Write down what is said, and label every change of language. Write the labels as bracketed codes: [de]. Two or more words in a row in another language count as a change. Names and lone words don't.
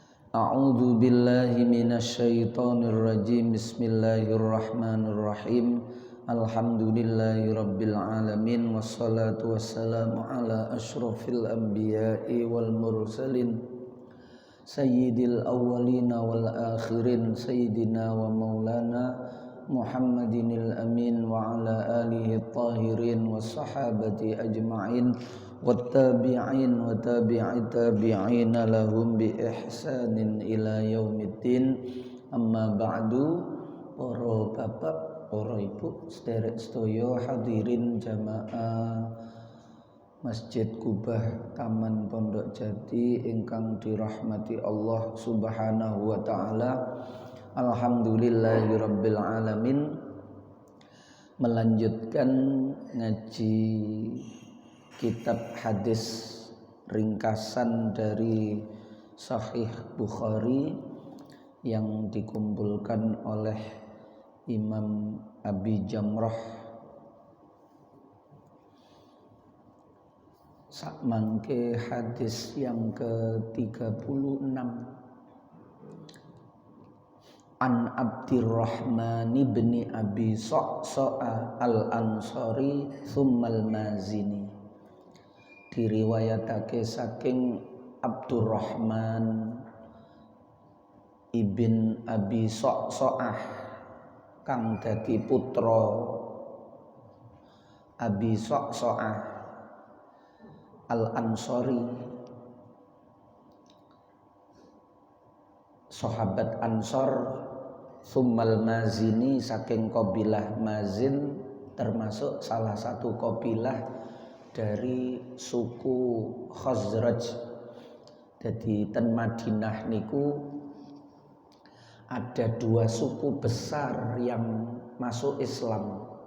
[ar] أعوذ بالله من الشيطان الرجيم. بسم الله الرحمن الرحيم. الحمد لله رب العالمين والصلاة والسلام على أشرف الأنبياء والمرسلين سيد الأولين والآخرين سيدنا ومولانا محمد الأمين وعلى آله الطاهرين والصحابة أجمعين والتابعين وتابعي التابعين لهم بإحسان إلى يوم الدين. أما بعد. [jv] Para bapak, para ibu, sederek sedaya hadirin jamaah Masjid Kubah Taman Pondok Jati ingkang dirahmati Allah [ar] سبحانه وتعالى. الحمد لله رب العالمين. [id] Melanjutkan ngaji kitab hadis ringkasan dari Sahih Bukhari yang dikumpulkan oleh Imam Abi Jamrah sakmangke hadis yang ke-36. [ar] عن عبد الرحمن بن أبي صعصعة الأنصاري ثم المازني. [jv] Diriwayatake saking Abdurrahman ibn Abi Sa'sa'ah kang dadi putra Abi Sa'sa'ah al-Ansari, sahabat Ansor. [ar] ثم المازني, [jv] saking kabilah Mazin, [id] termasuk salah satu kabilah dari suku Khazraj. Jadi ten Madinah niku ada dua suku besar yang masuk Islam.